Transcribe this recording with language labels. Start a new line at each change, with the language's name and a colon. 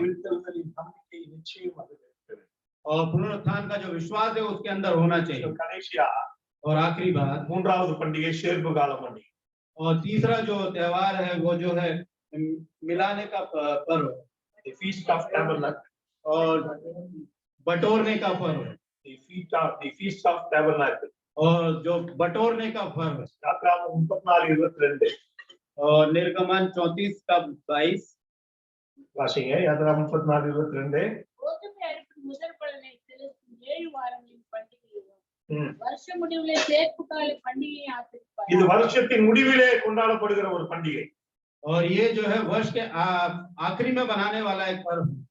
Tamil: உயிர்த்தெழுதலின் நம்பிக்கை நிச்சயம் அது இருக்கிறது.
Hindi: और पुनरुत्थान का जो विश्वास है उसके अंदर होना चाहिए।
Tamil: கடைசியா
Hindi: और आखिरी बात
Tamil: மூன்றாவது பண்டிகை சேர்ப்பு கால பண்டிகை.
Hindi: और तीसरा जो त्योहार है वो जो है मिलाने का पर्व,
English: The feast of tabernacle.
Hindi: और बटोरने का पर्व,
English: The feast of tabernacle.
Hindi: और जो बटोरने का पर्व।
Tamil: யாத்திராகமம் 34:22
Hindi: और निर्गमन 34 का 22
Tamil: வாசிங்க. யாத்திராகமம் 34:22. கோதுமை அறுப்பின் முதல் பலனை செலுத்தும் 7 வாரங்களின் பண்டிகையும் ம். வருஷ முடிவிலே சேர்ப்பு கால பண்டிகையை இது ஆசரிப்பார்। வருஷத்தின் முடிவிலே கொண்டாடப்படுகிற ஒரு பண்டிகை.
Hindi: और ये जो है वर्ष के आखिरी में बनाने वाला एक पर्व।